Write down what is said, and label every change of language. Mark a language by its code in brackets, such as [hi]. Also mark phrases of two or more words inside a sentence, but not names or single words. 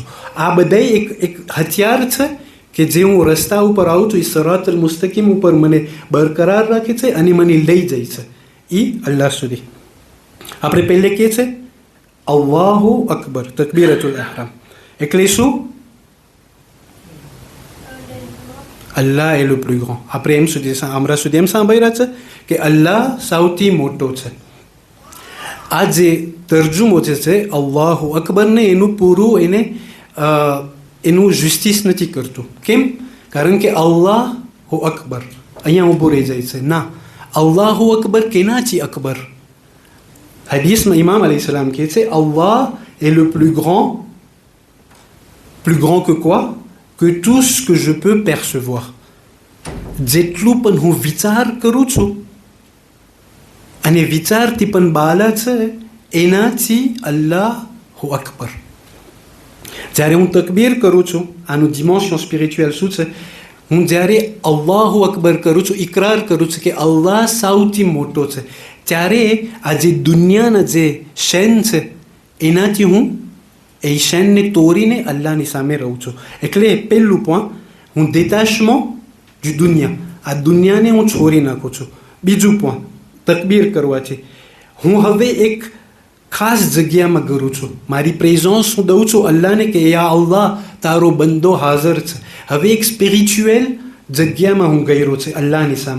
[gu] આ બધા એક હથિયાર છે કે જે હું રસ્તા ઉપર આવું છું, એ [ar] الصراط المستقيم [gu] ઉપર મને બરકરાર રાખે છે અને મને લઈ જાય છે એ અલ્લાહ સુધી. આપણે પહેલે કહે છે [ar] الله أكبر, تكبيرة الإحرام. [gu] એટલે શું? [fr] અલ્લાહ est le plus grand. [gu] આપણે હમણાં સુધી એમ સાંભળ્યા છે કે અલ્લાહ સૌથી મોટો છે. આ જે તર્જુમો જે છે [ar] الله أكبر, [gu] એનું પૂરું એનું જસ્ટિસ નથી કરતું. કેમ? કારણ કે [ar] الله أكبر [gu] અહીંયા ઊભું રહી જાય છે. ના, [ar] الله أكبر [gu] કેનાથી અકબર? હદીસમાં ઇમામ [ar] عليه السلام [gu] કહે છે અલ્લાહ [fr] est le plus grand que quoi? Que tout ce que je peux percevoir. [gu] જેટલું પણ હું વિચાર કરું છું અને વિચારથી પણ બાલા છે, એનાથી [ar] الله أكبر. [gu] જ્યારે હું તકબીર કરું છું, આનું [en] dimension spiritual [gu] શું છે? હું જ્યારે [ar] الله أكبر [gu] કરું છું, ઇકરાર કરું છું કે અલ્લાહ સૌથી મોટો છે, ત્યારે આ જે દુનિયાના જે શેન છે એનાથી હું એ શેનને તોડીને અલ્લાહની સામે રહું છું. એટલે પહેલું પોઈન્ટ, હું [fr] détachement du [gu] દુનિયા, આ દુનિયાને હું છોડી નાખું છું. બીજું પોઈન્ટ, તકબીર કરવાથી હું હવે એક ખાસ જગ્યામાં કરું છું, મારી પ્રેઝન્સ હું દઉં છું અલ્લાહને કે [ar] يا الله [gu] તારો બંદો હાજર છે. હવે એક સ્પિરિચ્યુઅલ જગ્યામાં હું ગયેલો છે અલ્લાહની સામે.